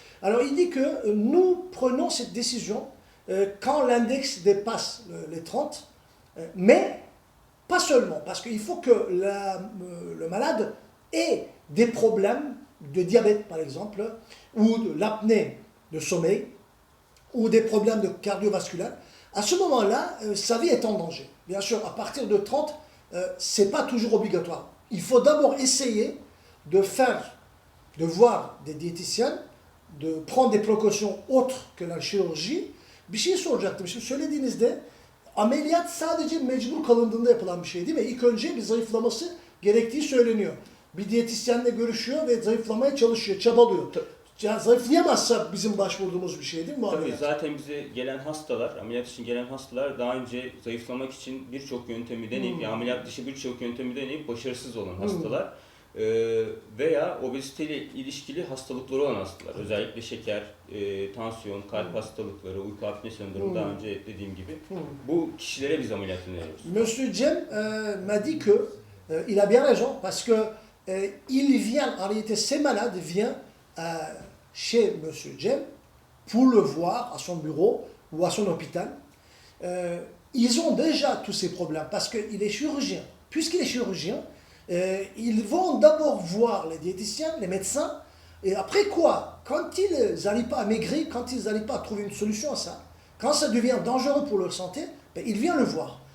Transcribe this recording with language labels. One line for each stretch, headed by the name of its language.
French: Alors il dit que nous prenons cette décision quand l'index dépasse les 30, mais pas seulement, parce qu'il faut que le malade ait des problèmes de diabète par exemple, ou de l'apnée de sommeil, ou des problèmes de cardiovasculaire. À ce moment-là, sa vie est en danger. Bien sûr, à partir de 30, ce n'est pas toujours obligatoire. Il faut d'abord essayer de voir des diététiciens, de prendre des précautions autres que la chirurgie.
Turkish: Bir şey soracaktım. Şimdi söylediğinizde ameliyat sadece mecbur kalındığında yapılan bir şey değil mi? İlk önce bir zayıflaması gerektiği söyleniyor. Bir diyetisyenle görüşüyor ve zayıflamaya çalışıyor, çabalıyor. Yani zayıflayamazsa bizim başvurduğumuz bir şey değil mi bu Tabii ameliyat? zaten bize gelen hastalar, ameliyat için gelen hastalar daha önce zayıflamak için birçok yöntemi deneyip, yani ameliyat dışı birçok yöntemi deneyip başarısız olan hastalar veya obeziteyle ilişkili hastalıkları olan hastalar. Özellikle şeker, tansiyon, kalp hastalıkları, uyku apne sendromu daha önce dediğim gibi bu kişilere biz ameliyat öneriyoruz.
French: Monsieur Cem m'a dit que il a bien raison parce que il vient, en réalité ces malades viennent chez Monsieur Cem pour le voir à son bureau ou à son hôpital. Ils ont déjà tous ces problèmes parce qu'il est chirurgien. Puisqu'il est chirurgien, ils vont d'abord voir les diététiciens, les médecins, et après quoi, quand ils n'arrivent pas à maigrir, quand ils n'arrivent pas à trouver une solution à ça, quand ça devient dangereux pour leur santé, ben, il vient le voir.